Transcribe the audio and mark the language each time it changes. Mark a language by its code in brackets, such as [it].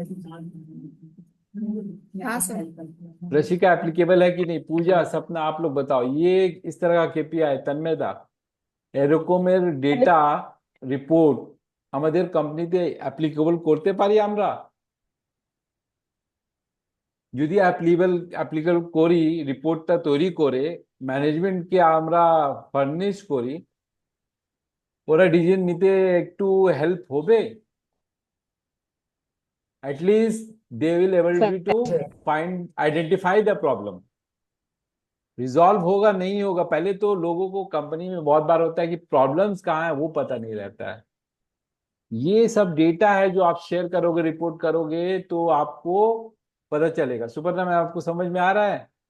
[hi] हाँ sir. Rashika applicable है कि नहीं? पूजा, सपना, आप लोग बताओ, ये इस तरह का केपीआई तन्मयदा [bn] এরকমের ডেটা রিপোর্ট আমাদের কোম্পানিতে অ্যাপ্লিকেবল করতে পারি আমরা? যদি অ্যাপ্লিকেবল করি, রিপোর্টটা তৈরি করে ম্যানেজমেন্টকে আমরা ফার্নিশ করি, ওরা ডিসিশন নিতে একটু হেল্প হবে? [en] At least they will able to find identify the problem. [hi] Resolve होगा नहीं होगा, पहले तो लोगों को कंपनी में बहुत बार होता है कि प्रॉब्लम्स कहाँ है वो पता नहीं रहता है। ये सब डेटा है जो आप शेयर करोगे, रिपोर्ट करोगे तो आपको पता चलेगा। सुपर्णा मैम, आपको समझ में आ रहा है?